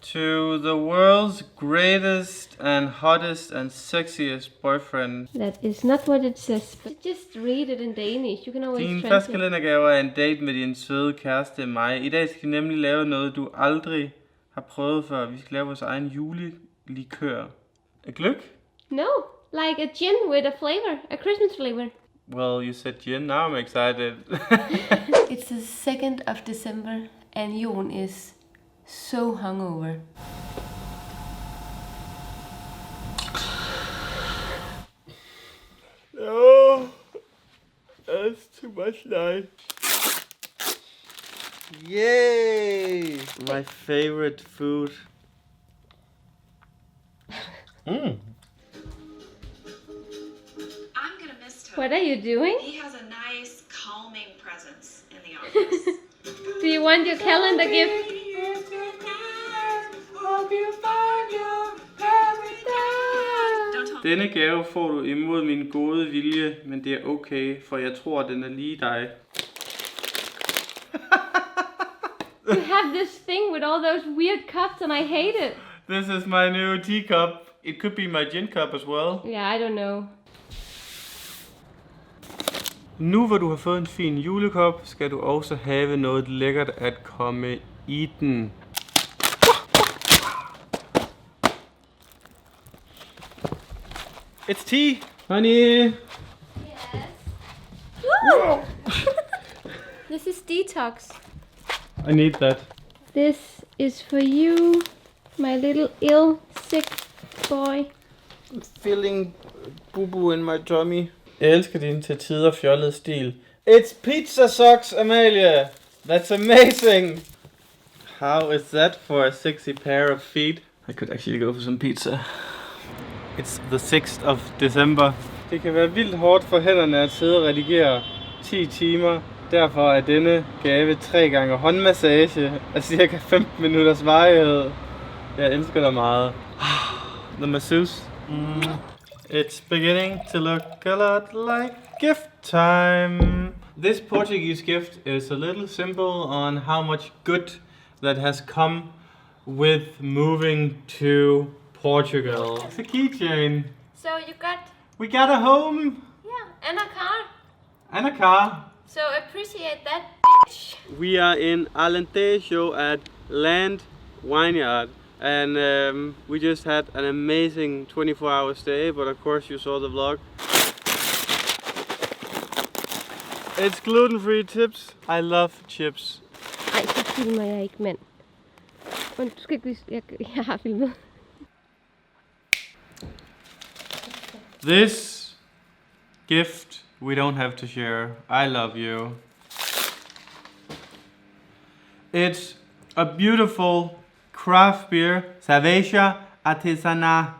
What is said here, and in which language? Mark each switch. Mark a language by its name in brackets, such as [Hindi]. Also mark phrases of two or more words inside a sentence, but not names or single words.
[English] To the world's greatest and hottest and sexiest boyfriend. That is not what it says, but just read it in Danish. You can always [Danish] Din [English] translate. [Danish] første kalendergave er en date med din søde kæreste mig. I dag skal vi nemlig lave noget, du aldrig har prøvet før. Vi skal lave vores egen julelikør. Gløgg? [English] No, like a gin with a flavor, a Christmas flavor. Well, you said gin, now I'm excited. It's the 2nd of December and Joen is so hungover. No, that's too much light. Yay! My favorite food. I'm gonna miss Toby. What are you doing? He has a nice, calming presence in the office. Do you want your calendar gift? [Danish] Denne gave får du imod min gode vilje, men det er okay, for jeg tror, den er lige dig. [English] You have this thing with all those weird cups and I hate it. This is my new teacup. It could be my gin cup as well. Yeah, I don't know. [Danish] Nu hvor du har fået en fin julekop, skal du også have noget lækkert at komme i den. [English] It's tea, honey. Yes. Woo! This is detox. I need that. This is for you, my little ill, sick boy. I'm feeling boo-boo in my tummy. [Danish] Jeg elsker din til tider fjollede stil. [English] It's pizza socks, Amalie! That's amazing! How is that for a sexy pair of feet? I could actually go for some pizza. It's the 6th of December. [Danish] Det kan være vildt hårdt for hænderne at sidde og redigere 10 timer. Derfor er denne gave 3 gange håndmassage af cirka 15 minutters varighed. Jeg elsker dig meget. [English] The masseuse. It's beginning to look a lot like gift time. This Portuguese gift is a little symbol on how much good that has come with moving to Portugal. It's a keychain. So you got, We got a home yeah, and a car. and a car. So appreciate that, bitch. We are in Alentejo at Land Vineyard. And we just had an amazing 24-hour stay, but of course you saw the vlog. It's gluten-free chips. I love chips. [Danish] Ej, så filmer jeg ikke, mand. Men du skal ikke vise, jeg har filmet. [English] This gift we don't have to share. I love you. It's a beautiful craft beer, [Portuguese] cerveja artesanal.